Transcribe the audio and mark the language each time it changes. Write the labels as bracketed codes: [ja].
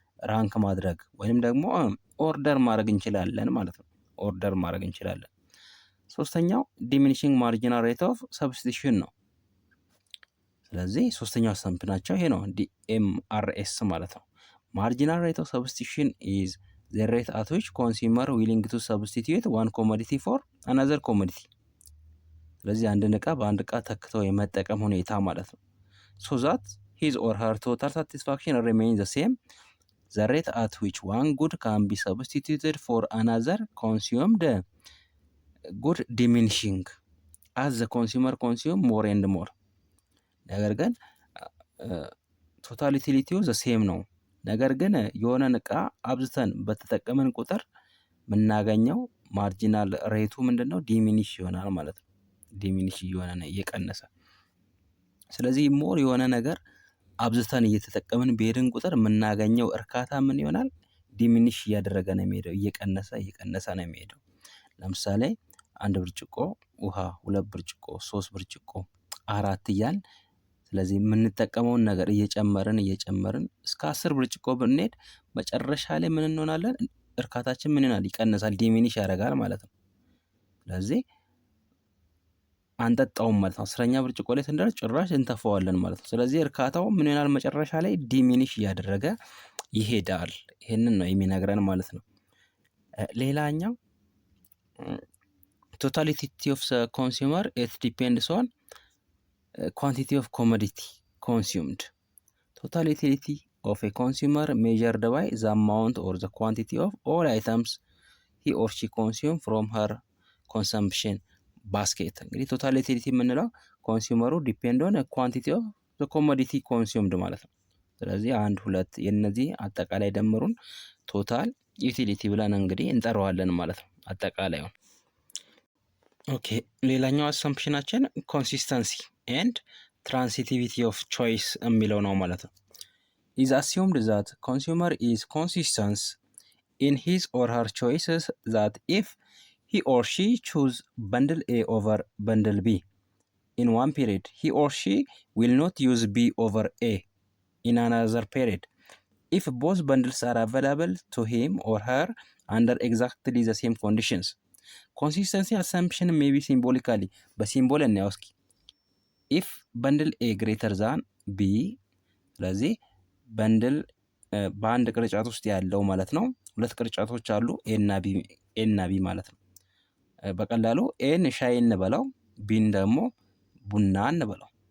[am] ራንክ ማድረግ ወይም ደግሞ ኦርደር ማድረግ እንችላለን ማለት ነው። ኦርደር ማድረግ እንችላለን። ሶስተኛው ዲሚኒሽንግ [en] ማርጂናል ሬት ኦፍ ሰብስቲቱሽን ነው። ስለዚህ ሶስተኛው አሰምፕሽናቸው ይሄ ነው፣ ዲኤምአርኤስ ማለት ነው። ማርጂናል ሬት ኦፍ ሰብስቲቱሽን ኢዝ the rate at which consumer willing to substitute one commodity for another commodity። [am] ስለዚህ አንድን ዕቃ በአንድ ዕቃ ተክተው የመጠቀም ሁኔታ ማለት ነው። [en] so that his or her total satisfaction remains the same. the rate at which one good can be substituted for another consumed good diminishing as the consumer consume more and more። [am] ነገር ግን ቶታል ዩቲሊቲው ዘ ሴም ነው። ነገር ግን የሆነን ዕቃ አብዝተን በተጠቀምን ቁጥር የምናገኘው ማርጂናል ሬቱ ምንድነው? ዲሚኒሽ ይሆናል ማለት ነው። ዲሚኒሽ እየሆነ ነው እየቀነሰ። ስለዚህ ሞር የሆነ ነገር አብዝተን እየተጠቀምን በሄድን ቁጥር የምናገኘው እርካታ ምን ይሆናል? ዲሚኒሽ እያደረገ ነው የሚሄደው፣ እየቀነሰ ነው የሚሄደው። ለምሳሌ 1 ብርጭቆ ውሃ፣ 2 ብርጭቆ፣ 3 ብርጭቆ፣ 4 እያልን ስለዚህ የምንጠቀመውን ነገር እየጨመርን እስከ 10 ብርጭቆ ብንሄድ መጨረሻ ላይ ምን እንሆናለን? እርካታችን ምን ይሆናል? ይቀንሳል፣ ዲሚኒሽ ያደርጋል ማለት ነው። ስለዚህ አንጠጣውም ማለት ነው። 10ኛ ብርጭቆ ላይ ስንደርስ ጭራሽ እንተፋዋለን ማለት ነው። ስለዚህ እርካታው ምን ይሆናል? መጨረሻ ላይ ዲሚኒሽ እያደረገ ይሄዳል። ይሄንን ነው የሚነግረን ማለት ነው። ሌላኛው [en] ቶታሊቲ ኦፍ ኮንሱመር ኢት ዲፔንድስ ኦን quantity of commodity consumed. Total utility of a consumer measured by the amount or the quantity of all items he or she consume from her consumption basket። [am] እንግዲህ ቶታል ዩቲሊቲ የምንለው ኮንሱመሩ [en] ዲፔንድ ኦን ኳንቲቲ ኦፍ ዘ ኮሞዲቲ ኮንሱምድ ማለት ነው። [am] ስለዚህ 1 2 የነዚህ አጠቃላይ ደምሩን ቶታል ዩቲሊቲ ብለን እንግዲህ እንጠራዋለን ማለት ነው አጠቃላዩን። ኦኬ ሌላኛው አሰምፕሽናችን ኮንሲስተንሲ ኤንድ ትራንሲቲቪቲ ኦፍ ቾይስ የሚለው ነው ማለት ነው። [en] ኢዝ አሲዩምድ ዛት ኮንሱመር ኢዝ ኮንሲስተንስ ኢን ሂዝ ኦር ሀር ቾይስስ ዛት ኢፍ he or she choose bundle A over bundle B in one period, he or she will not use B over A in another period if both bundles are available to him or her under exactly the same conditions. Consistency assumption may be symbolically [am] በሲምቦል እናየው እስኪ [en] if bundle A greater than B [am] ስለዚህ በንድል በአንድ ቅርጫት ውስጥ ያለው ማለት ነው። ሁለት ቅርጫቶች አሉ ኤ እና ቢ ማለት ነው። በቀላሉ ኤን ሻይ እንበለው ቢን ደግሞ ቡና እንበለው።